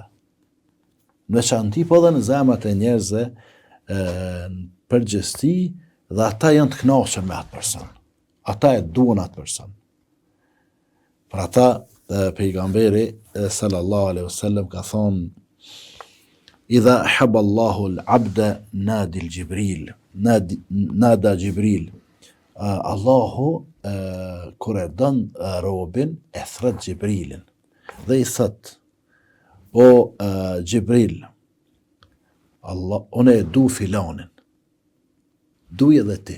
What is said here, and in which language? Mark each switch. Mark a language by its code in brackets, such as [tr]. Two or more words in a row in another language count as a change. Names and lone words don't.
[sq] Në veçanti po dhe në zemrat e njerëzve në përgjithësi, dhe ata janë të kënaqur me atë person. Ata e duan atë person. Për ata pejgamberi [ar] صلى الله عليه وسلم [sq] ka thonë: [ar] "إذا أحب الله العبد نادى جبريل." [sq] Allahu kur e don robin e thret Gjibrilin dhe i thot: "O Gjibril, unë e du filanin, duj edhe ti."